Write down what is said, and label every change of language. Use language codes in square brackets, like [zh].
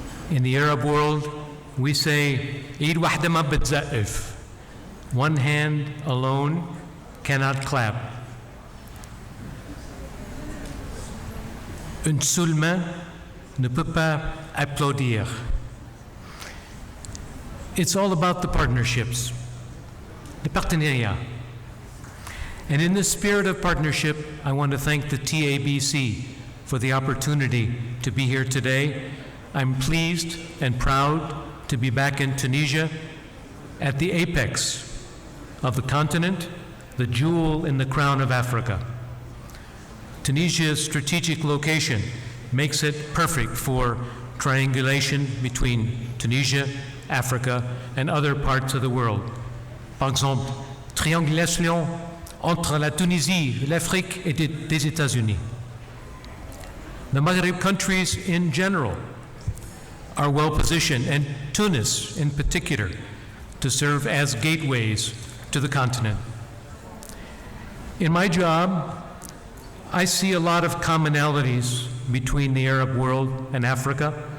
[en] In the Arab world, we say, [ar] Eid wahda ma btza'if. [en] One hand alone cannot clap. [fr] Une seule main ne peut pas applaudir. [en] It's all about the partnerships, the partenariat. And in this spirit of partnership, I want to thank the TABC for the opportunity to be here today. I'm pleased and proud to be back in Tunisia at the apex of the continent, the jewel in the crown of Africa. Tunisia's strategic location makes it perfect for triangulation between Tunisia, Africa, and other parts of the world. [fr] Par exemple, triangulation entre la Tunisie, l'Afrique et des États-Unis. [en] The Maghreb countries in general are well positioned, and Tunis in particular, to serve as gateways to the continent. In my job, I see a lot of commonalities between the Arab world and Africa.